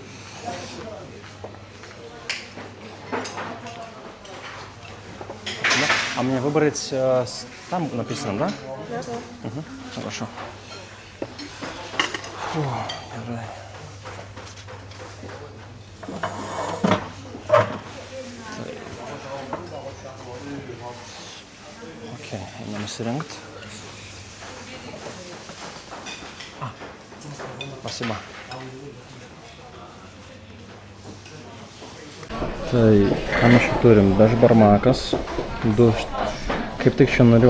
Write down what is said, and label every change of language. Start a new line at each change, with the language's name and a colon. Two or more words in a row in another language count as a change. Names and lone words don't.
Russian: А мне выбрать там написано, да? Да. Угу, хорошо. Фу, окей,
Lithuanian: einam įsirengt.
Russian: Спасибо.
Lithuanian: Tai, ką mes čia turim? Bešbarmakas. Kaip tik čia norėjau.